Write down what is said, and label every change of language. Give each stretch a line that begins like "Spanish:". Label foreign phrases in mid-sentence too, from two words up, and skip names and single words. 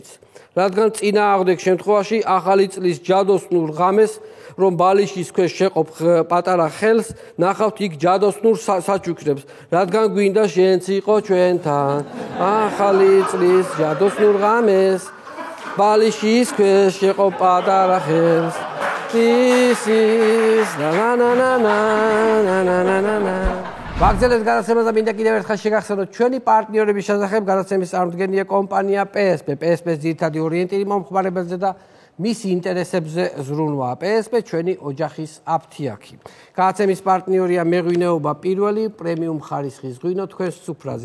Georgian: რადგან წინააღმდეგ შემთხვევაში ახალი წლის ჯადოსნურ ღამეს, რომ ბალიშის ქვეშ შეყოფ პატარა ხელს, ნახავთ იქ ჯადოსნურ საჩუქრებს, რადგან გვინდა შენც იყო ჩვენთან. ახალი წლის ჯადოსნურ ღამეს, ბალიშის ქვეშ შეყოფ პატარა ხელს. This is na na na na na na na na na. ვაგზელებს გადაცემას და მინდა კიდევ ერთხელ შეგახსენოთ ჩვენი პარტნიორების შესახებ. გადაცემის წარმომადგენელია კომპანია PSP. PSP-ს ძირითადი ორიენტირი მომხმარებელზე და მის ინტერესებზე ზრუნვა. PSP ჩვენი ოჯახის აფთიაქი. გადაცემის პარტნიორია მეღვინეობა პირველი, პრემიუმ ხარისხის ღვინო თქვენს სუფრაზე.